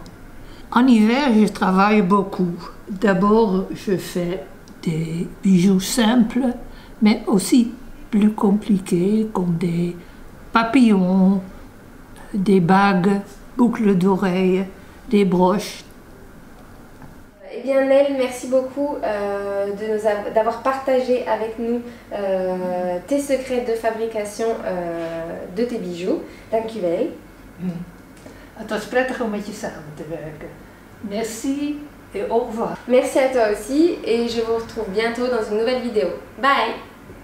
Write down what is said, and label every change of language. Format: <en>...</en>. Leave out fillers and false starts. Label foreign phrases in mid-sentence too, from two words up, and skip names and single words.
<fr>En hiver, je travaille beaucoup. D'abord, je fais des bijoux simples, mais aussi plus compliqués, comme des papillons, des bagues, boucles d'oreilles, des broches. Eh bien Nel, merci beaucoup d'avoir partagé avec nous tes secrets de fabrication de tes bijoux.</fr> <nl>Dankjewel. Het was prettig om met je samen te werken.</nl> <fr>Merci et au revoir. Merci à toi aussi et je vous retrouve bientôt dans une nouvelle vidéo. Bye!</fr>